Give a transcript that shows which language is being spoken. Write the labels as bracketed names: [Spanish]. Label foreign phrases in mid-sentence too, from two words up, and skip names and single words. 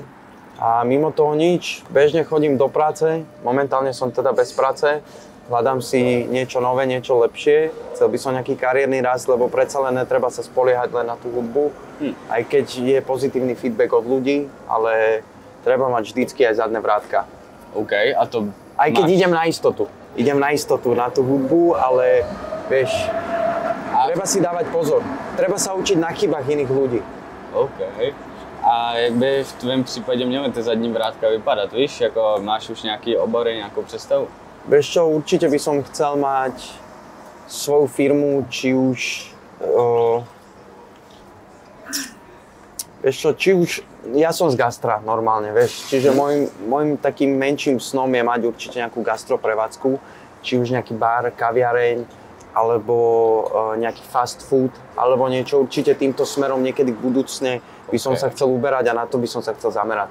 [Slovak] A mimo toho nič, bežne chodím do práce, momentálne som teda bez práce, hľadám si niečo nové, niečo lepšie, chcel by som nejaký kariérny rast, lebo predsa len netreba sa spoliehať len na tú hudbu, aj keď je pozitívny feedback od ľudí, ale treba mať vždycky aj zadné vrátka. OK, a to aj keď idem na istotu na tú hudbu, ale vieš, treba si dávať pozor, treba sa učiť na chybách iných ľudí. OK. [Czech] A jak by v tvém případě měly ty zadní vrátka vypadat, víš? Jako máš už nějaký obory, nějakou představu? [Slovak] Vieš čo, určite by som chcel mať svoju firmu, či už... Ja som z gastra normálne, vieš. Čiže môjim takým menším snom je mať určite nejakú gastroprevádzku, či už nejaký bar, kaviareň, alebo nejaký fast food, alebo niečo určite týmto smerom niekedy v budúcne by som sa chcel uberať a na to by som sa chcel zamerať.